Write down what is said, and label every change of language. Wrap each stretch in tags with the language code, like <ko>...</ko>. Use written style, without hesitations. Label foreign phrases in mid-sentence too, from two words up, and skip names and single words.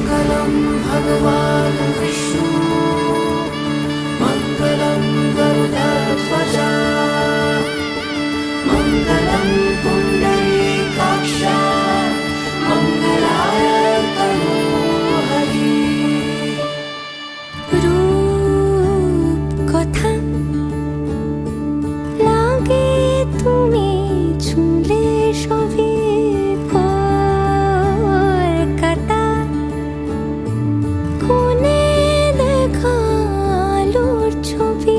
<sa>मङ्गलं भगवान् विष्णु मङ्गलं गरुडध्वजा मङ्गलं पुण्डरीकाक्ष मङ्गलाय तनोहरि</sa> <bn>रूप কথা লাগে তুমি ছুঁলে সবই কলকাতা কোণে দেখা আলোর ছবি</bn>